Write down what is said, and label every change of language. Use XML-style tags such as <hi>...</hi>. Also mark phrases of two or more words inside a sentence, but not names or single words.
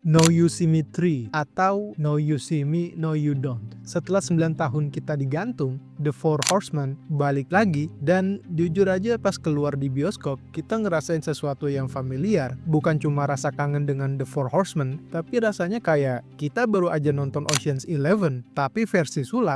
<id>No You See Me 3 atau No You See Me, No You Don't. Setelah 9 tahun kita digantung, The Four Horsemen balik lagi, dan jujur aja pas keluar di bioskop, kita ngerasain sesuatu yang familiar. Bukan cuma rasa kangen dengan The Four Horsemen, tapi rasanya kayak kita baru aja nonton Ocean's 11, tapi versi sulap.</id>